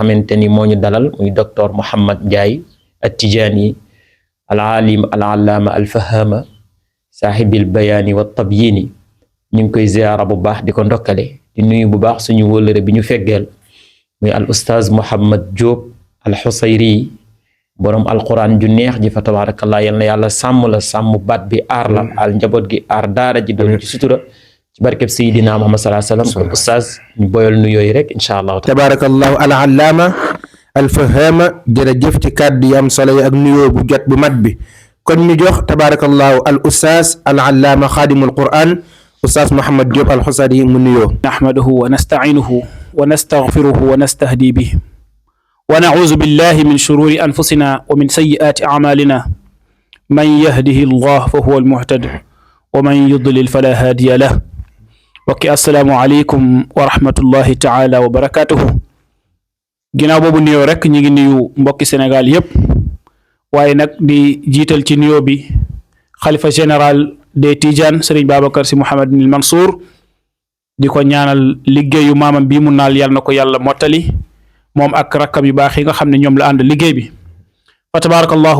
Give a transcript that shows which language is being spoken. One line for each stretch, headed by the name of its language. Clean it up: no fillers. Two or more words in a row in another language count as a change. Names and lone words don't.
Wolof: xamante ni moo ñu dalal muy docteur Mouhamed Ndiaye at-Tijaani
Arabic: العالم العلامة الفهامة صاحب البيان والتبيين
Wolof: ñu ngi koy ziyaara bu baax di ko ndokkale di nuyu bu baax suñu wóllëre bi ñu feggeel muy
Arabic: الأستاذ
Wolof: Mouhamed Diop al Xusayri borom alquran ju neex ji fa tabarakallah yal na yàlla sàmm la sàmm baat bi aar la al njaboot gi aar daara ji doon ci sutura ci barkeb Seydina Muhammad
Arabic: صلى الله عليه وسلم.
Wolof: ustaaz ñu boyal nu yooyu rek
Arabic: إن شاء الله تبارك الله العلامة الفهامة
Wolof: jërëjëf ci kàddu yi am solo yi ak nuyoo bu jot bu mat bi kon ñu jox
Arabic: تبارك الله الأستاذ العلامة خادم القرآن
Wolof: ustaaz Mouhamed Diop al Xusari mu nuyoo.
Arabic: نحمده ونستعينه ونستغفره ونستهدي به ونعوذ بالله من شرور أنفسنا ومن سيئات أعمالنا من يهده الله فهو المهتدي ومن يضلل فلا هادي له. وكي السلام عليكم ورحمة الله تعالى وبركاته.
Wolof: ginnaaw boobu nuyoo rek ñu ngi nuyu mbokki Sénégal yépp waaye nag di jiital ci nuyoo bi xalifa
French: général des
Wolof: Tidiane Serigne Babacar Sy Mouhamadunil Mansour di ko ñaanal liggéeyu maamam bii mu naal yàlla na ko yàlla mottali moom ak rakkam yu baax yi nga xam ne ñoom la ànd liggéey bi fa tabarakallahu.